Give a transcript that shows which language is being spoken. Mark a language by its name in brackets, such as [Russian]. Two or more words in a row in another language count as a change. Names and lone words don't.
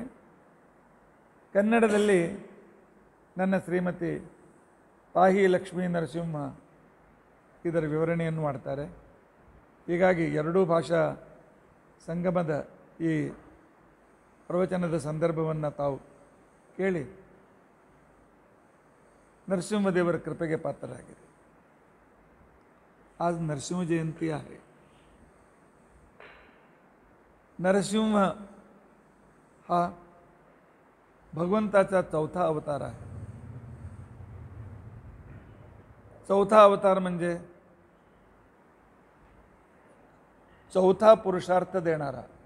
[Kannada] ಕನ್ನಡದಲ್ಲಿ ನನ್ನ ಶ್ರೀಮತಿ ಪಾಹಿ ಲಕ್ಷ್ಮೀ ನರಸಿಂಹ ಇದರ ವಿವರಣೆಯನ್ನು ಮಾಡ್ತಾರೆ. ಹೀಗಾಗಿ ಎರಡೂ ಭಾಷಾ ಸಂಗಮದ ಈ ಪ್ರವಚನದ ಸಂದರ್ಭವನ್ನು ತಾವು ಕೇಳಿ ನರಸಿಂಹದೇವರ ಕೃಪೆಗೆ ಪಾತ್ರರಾಗಿದೆ. [Marathi] आज नरसिंह जयंती आहे. नरसिंह हा भगवंताचा चौथा अवतार आहे. चौथा अवतार म्हणजे चौथा पुरुषार्थ देणारा.